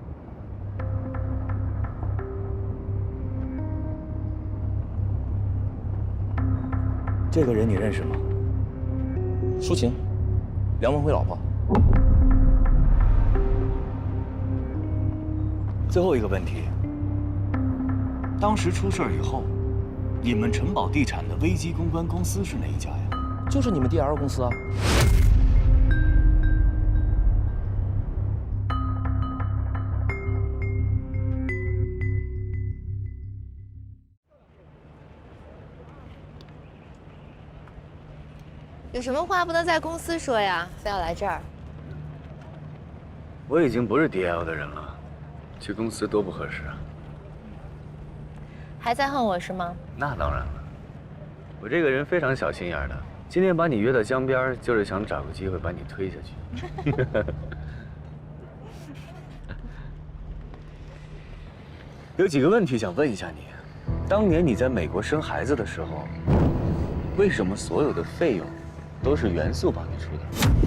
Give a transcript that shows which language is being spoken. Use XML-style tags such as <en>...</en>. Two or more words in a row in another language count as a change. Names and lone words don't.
<zh>這個人你認識嗎？舒晴，梁文輝老婆。最後一個問題，當時出事以後，你們城堡地產的危機公關公司是哪一家呀？就是你們 DL 公司啊。有什麼話不能在公司說呀？非要來這兒？我已經不是 DL 的人了，去公司多不合適啊。還在恨我是嗎？那當然了，我這個人非常小心眼的。今天把你約到江邊，就是想找個機會把你推下去。有幾個問題想問一下你：當年你在美國生孩子的時候，為什麼所有的費用都是元素幫你出的？</zh>